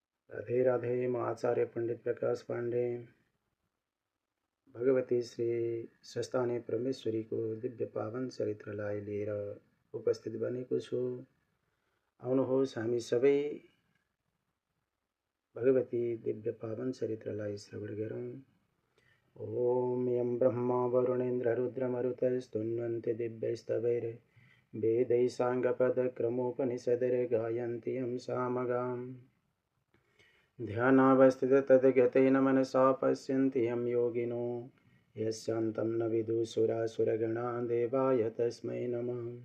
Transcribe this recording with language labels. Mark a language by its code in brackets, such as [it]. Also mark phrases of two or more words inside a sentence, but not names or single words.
[ne] राधे राधे। म आचार्य पंडित प्रकाश पांडे भगवती श्री सस्तानी परमेश्वरी को दिव्य पावन चरित्रलाई लिएर उपस्थित बनेको छु। आउनुहोस् हामी सबै भगवती दिव्य पावन चरित्रलाई श्रवण गरौँ। [sa] ओम यं ब्रह्मा वरुणेन्द्र रुद्रमरुतस्तुन्वन्ति दिव्यैस्तवैर् वेदैः साङ्गपदक्रमोपनिषदैर्गायन्ति यं सामगाम्। ध्यानावस्थित तद्गतेन मनसा पश्यन्ति यं योगिनो यस्यान्तं न विदुषुरासुरगणा देवाय तस्मै नमः।